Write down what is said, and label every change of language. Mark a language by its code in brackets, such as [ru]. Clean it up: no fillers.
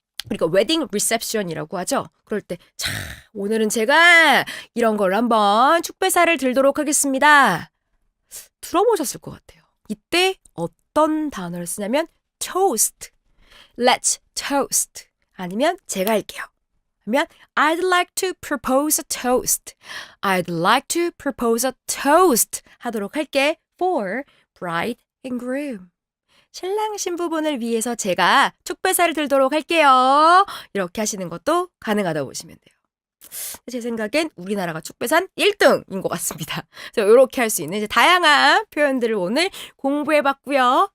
[ko] 우리가 웨딩 리셉션이라고 하죠. 그럴 때, 자, 오늘은 제가 이런 걸 한번 축배사를 들도록 하겠습니다. 들어보셨을 것 같아요. 이때 어떤 단어를 쓰냐면 toast. [en] Let's toast. [ko] 아니면 제가 할게요. 하면 [en] I'd like to propose a toast. I'd like to propose a toast [ko] 하도록 할게. [en] For bride and groom. [ko] 신랑 신부분을 위해서 제가 축배사를 들도록 할게요. 이렇게 하시는 것도 가능하다고 보시면 돼요. 제 생각엔 우리나라가 축배산 1등인 것 같습니다. 그래서 이렇게 할 수 있는 이제 다양한 표현들을 오늘 공부해봤고요.